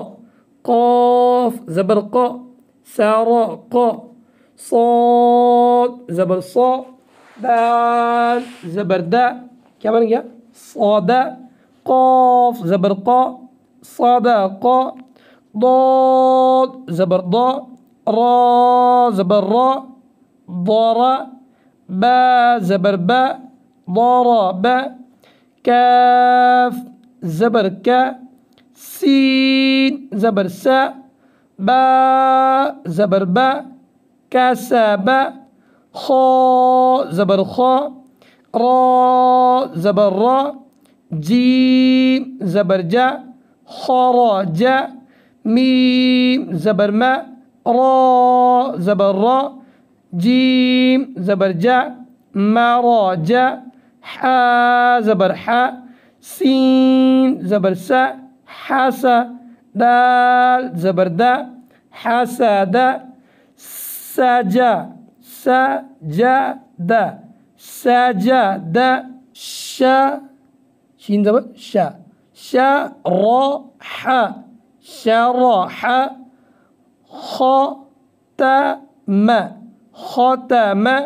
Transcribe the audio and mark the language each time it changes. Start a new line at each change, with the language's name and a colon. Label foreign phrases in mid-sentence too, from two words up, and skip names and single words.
Urdu: قاف زبر قا، سارا قا. صاد زبر صا، دال زبر دا، کیا بن گیا، صادا. قاف زبر قا، صادا قا. ضاد زبر ضا، را زبر را، ضارا. با زبر با، ضاربا. کاف زبر کا، سین زبر سا، با زبر با، کسبا. خا زبر خا، را زبر را، جیم زبر جا، خرج. میم زبر ما، را زبر را، جیم زبر جا، مراج. حا زبر حا، سین زبر سا، حسا. دال زبر دا، حسد. سجا سجد، سجد. شا شين زبر شا، شرح شرح. ختم ختم.